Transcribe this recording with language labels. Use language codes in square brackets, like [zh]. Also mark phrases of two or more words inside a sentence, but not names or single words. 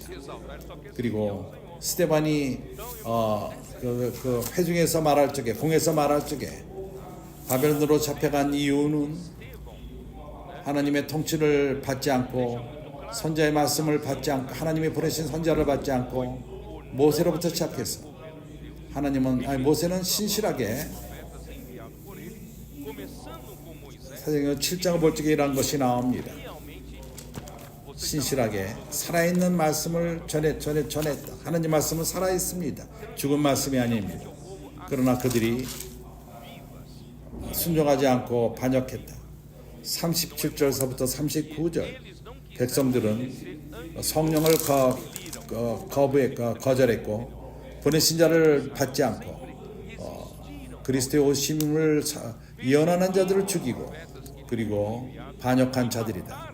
[ko] 그리고 스데반이 그 회중에서 말할 적에 공에서 말할 적에 바벨론으로 잡혀간 이유는 하나님의 통치를 받지 않고 선자의 말씀을 받지 않고 하나님이 보내신 선자를 받지 않고 모세로부터 시작해서 모세는 신실하게 [pt] profetas enviados por ele, começando com Moisés, [ko] 사도행전 7장을 볼 적에 이런 것이 나옵니다. [pt] realmente você [ko] 신실하게 살아있는 말씀을 전했다. 하나님 말씀은 살아있습니다. 죽은 말씀이 아닙니다. 그러나 그들이 순종하지 않고 반역했다. 37절서부터 39절 백성들은 성령을 거절했고 보내신 자를 받지 않고 그리스도의 오심을 예언하는 자들을 죽이고 그리고 반역한 자들이다.